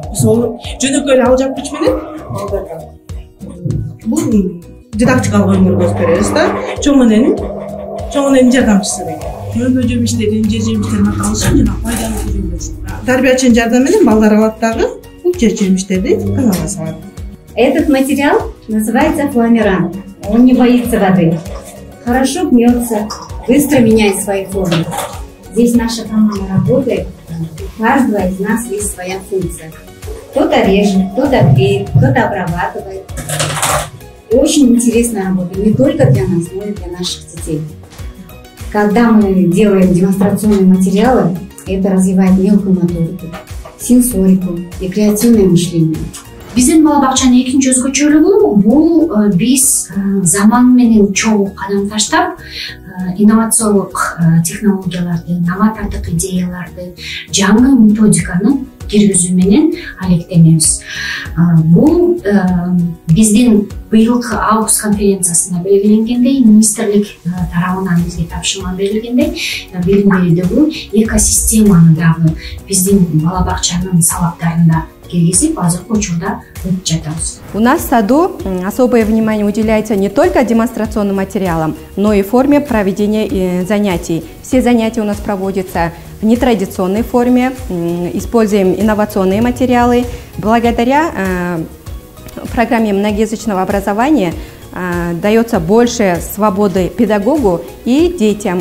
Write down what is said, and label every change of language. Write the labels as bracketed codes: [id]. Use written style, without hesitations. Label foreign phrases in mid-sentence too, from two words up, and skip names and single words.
[ky] Биз ол жөнөкөй эле алжапкыч менен бул дидактикалык оюн көргөзүп беребиз да. Чоң эненин жардамчысы дейт. Көмө жемиштерин, жер жемиштерин аталышын жана пайдалуу жүрүмдөр. Тарбиячынын жардамы менен балдар алат дагы бул жер жемиштерди каналга салат. [ru] Этот материал называется фламерант. Он не боится воды. Хорошо гнется, быстро меняет свои формы. Здесь наша команда работает. У каждого из нас есть своя функция. Кто-то режет, кто-то клеит, кто-то обрабатывает. Очень интересная работа не только для нас, но и для наших детей. Когда мы делаем демонстрационные материалы, это развивает мелкую моторику, сенсорику и креативное мышление. [ky] Биздин бала бакчанын экинчи өзгөчөлүгү бул биз заман менен чогуу кадам таштап, инновациялык технологияларды, новатордук идеяларды, жаңы методиканы киргизүү менен алектенебиз. Бул биздин быйылкы август конференциясында белгиленгендей, министрлик тарабынан бизге тапшырма берилгендей, билим берүүдөгү экосистеманы дагы биздин бала бакчанын сабактарында киргизип, азыркы учурда өтүп жатабыз. [ru] У нас в саду особое внимание уделяется не только демонстрационным материалам, но и форме проведения занятий. Все занятия у нас проводятся в нетрадиционной форме, используем инновационные материалы. Благодаря программе многоязычного образования дается больше свободы педагогу и детям.